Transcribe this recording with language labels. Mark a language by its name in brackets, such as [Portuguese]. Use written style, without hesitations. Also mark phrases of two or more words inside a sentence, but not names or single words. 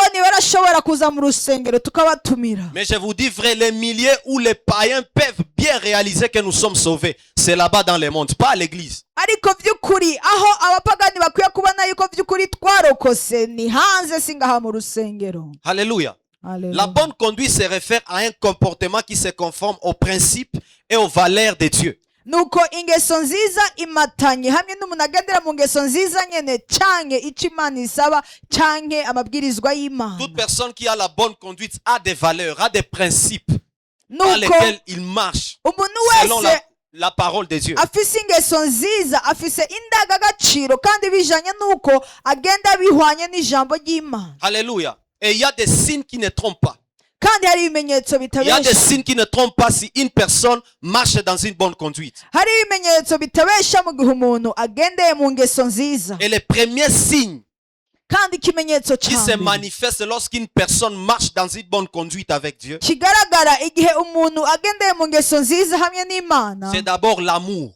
[French] Mais je vous dis vrai, les milliers où les païens peuvent bien réaliser que nous sommes sauvés, c'est là-bas dans le monde, pas à l'église. Alléluia. La bonne conduite se réfère à un comportement qui se conforme aux principes et aux valeurs de Dieu. [Rundi] Nuko ingeso nziza imatanye hamwe n'umuntu agendera mu ngeso nziza nyene canke ico Imana isaba canke amabwirizwa y'Imana. [French] Toute personne qui a la bonne conduite a des valeurs, a des principes dans lesquels il marche selon la parole de Dieu. [Rundi] Afise ingeso nziza, afise indangagaciro kandi bijanye nuko agenda bihwanye n'ijambo ry'Imana. [French] Alléluia. Et il y a des signes qui ne trompent pas. Il y a des signes qui ne trompent pas si une personne marche dans une bonne conduite. Et les premiers signes qui se manifestent lorsqu'une personne marche dans une bonne conduite avec Dieu, c'est d'abord l'amour.